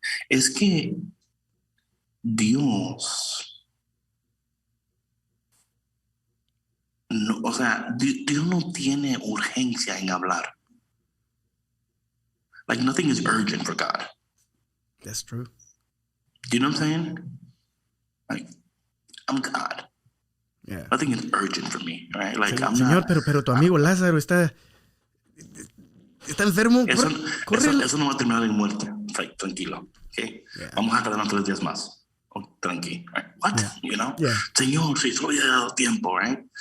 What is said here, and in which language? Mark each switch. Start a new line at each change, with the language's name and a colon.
Spanish: Es que Dios, no, o sea, Dios no tiene urgencia en hablar.
English: Like, nothing is urgent for God. That's true. Do you know what I'm saying? Like, I'm God. Yeah. Nothing is urgent for me, right? Like, I'm
Spanish: Señor,
English: not.
Spanish: pero tu amigo Lázaro está enfermo. Eso, Corre. eso no va a terminar en muerte. Like, tranquilo, ¿ok?
English: Yeah.
Spanish: Vamos a quedarnos 3 días más.
English: Oh, tranquilo. Right? What? Yeah. You know? Yeah.
Spanish: Señor, si solo había dado tiempo, right?